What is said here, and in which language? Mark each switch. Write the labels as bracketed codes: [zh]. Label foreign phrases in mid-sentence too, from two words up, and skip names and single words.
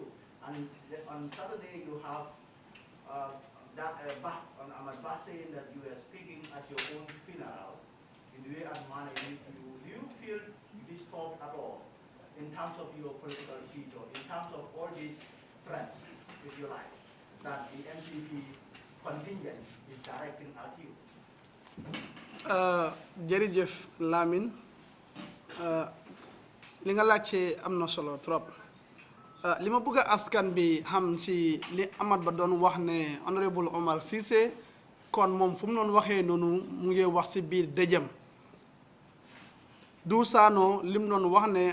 [en] And on Saturday you have Hon Hamat Bah saying that you were speaking at your own funeral in the way and manner you do. Do you feel disturbed at all in terms of your political future, in terms of all these threats, if you like, that the NPP contingent is directing at you? [wo] jërëjëf Lamine li nga laajte am na solo trop li ma bëgg askan bi xam si li Hamat Bah doon wax ne Honorable Omar Ceesay kon moom fu mu doon waxee noonu mu ngi wax si biir dëjëm Duusano lim doon wax ne